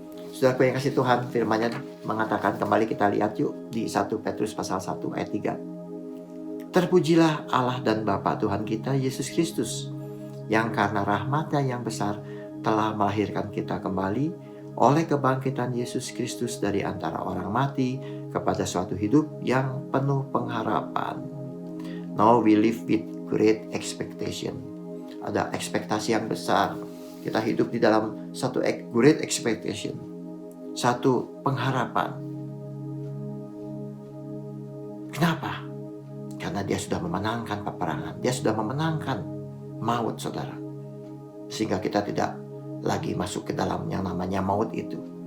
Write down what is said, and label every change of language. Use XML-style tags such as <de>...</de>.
<id>Saudaraku yang kasih Tuhan, firman-Nya mengatakan, kembali kita lihat yuk di 1 Petrus pasal 1 ayat 3. Terpujilah Allah dan Bapa Tuhan kita Yesus Kristus, yang karena rahmat-Nya yang besar telah melahirkan kita kembali oleh kebangkitan Yesus Kristus dari antara orang mati kepada suatu hidup yang penuh pengharapan.</id> <en>Now we live with great expectation.</en> <id>Ada ekspektasi yang besar. Kita hidup di dalam satu</id> <en>great expectation,</en> <id>satu pengharapan. Kenapa? Karena dia sudah memenangkan peperangan. Dia sudah memenangkan maut, saudara. Sehingga kita tidak lagi masuk ke dalam yang namanya maut itu.</id>